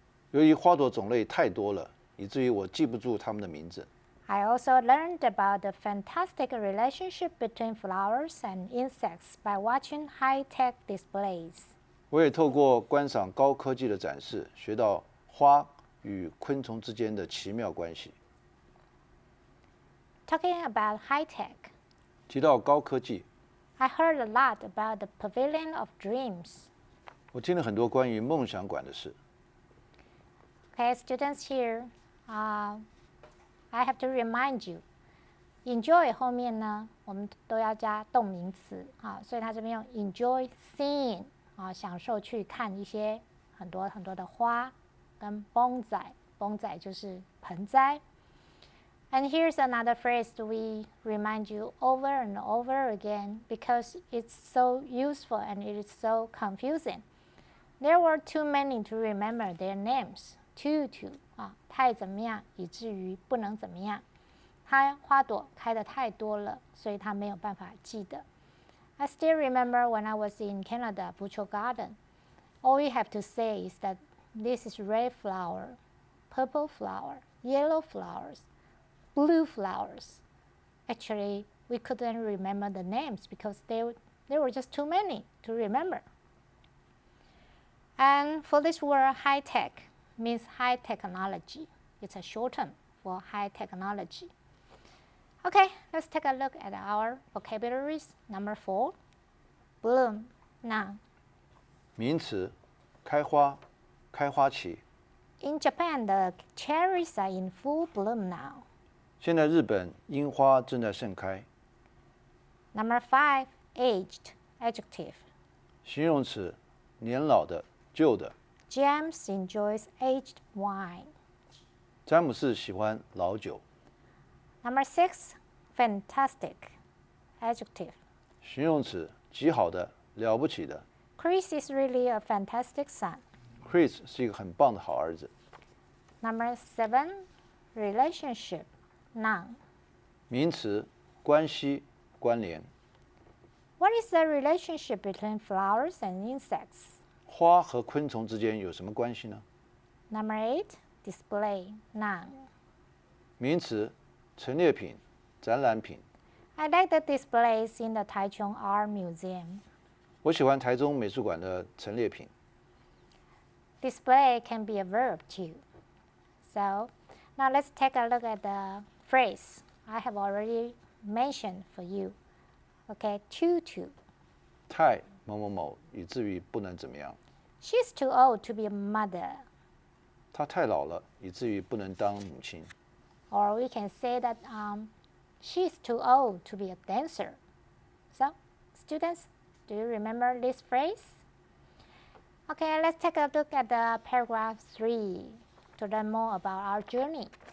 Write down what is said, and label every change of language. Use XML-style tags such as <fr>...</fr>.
<zh>由于花朵种类太多了，以至于我记不住它们的名字。</zh> <en>I also learned about the fantastic relationship between flowers and insects by watching high-tech displays.</en> <zh>我也透过观赏高科技的展示，学到花与昆虫之间的奇妙关系。</zh> <en>Talking about high-tech,</en> <zh>提到高科技，</zh> <en>I heard a lot about the Pavilion of Dreams.</en> <zh>我听了很多关于梦想馆的事。</zh> <en>Okay, students here, I have to remind you, enjoy</en> <zh>后面呢，我们都要加动名词啊，所以他这边用</zh> <en>enjoy seeing</en> <zh>啊，享受去看一些很多很多的花，跟 bonsai 就是盆栽。</zh> <en>And here's another phrase that we remind you over and over again because it's so useful and it is so confusing. There were too many to remember their names.</en> <zh>Too 啊，太怎么样，以至于不能怎么样。它花朵开得太多了，所以它没有办法记得。</zh> <en>I still remember when I was in Canada, Butcher Garden. All you have to say is that this is red flower, purple flower, yellow flowers, blue flowers. Actually, we couldn't remember the names because there were just too many to remember. And for this word, high-tech means high technology. It's a short term for high technology. Okay, let's take a look at our vocabularies. Number 4, bloom, noun.</en> <zh>名词，开花，开花期。</zh> <en>In Japan, the cherries are in full bloom now.</en> <zh>现在日本樱花正在盛开。</zh> <en>Number 5, aged, adjective.</en> <zh>形容词，年老的，旧的。</zh> <en>James enjoys aged wine.</en> <zh>詹姆士喜欢老酒。</zh> <en>Number 6, fantastic, adjective.</en> <zh>形容词，极好的，了不起的。</zh> <en>Chris is really a fantastic son.</en> <zh>Chris 是一个很棒的好儿子。</zh> <en>Number 7, relationship, noun.</en> <zh>名词，关系，关联。</zh> <en>What is the relationship between flowers and insects?</en> <zh>花和昆虫之间有什么关系呢？</zh> <en>Number 8, display, noun.</en> <zh>名词，陈列品，展览品。</zh> <en>I like the displays in the Taichung Art Museum.</en> <zh>我喜欢台中美术馆的陈列品。</zh> <en>Display can be a verb too. So, now let's take a look at the phrase I have already mentioned for you. Okay, too.</en> <zh>太某某某，以至于不能怎么样。</zh> <en>She's too old to be a mother.</en> <zh>她太老了，以至于不能当母亲。</zh> <en>Or we can say that she's too old to be a dancer. So, students, do you remember this phrase? Okay, let's take a look at the paragraph 3 to learn more about our journey.</en>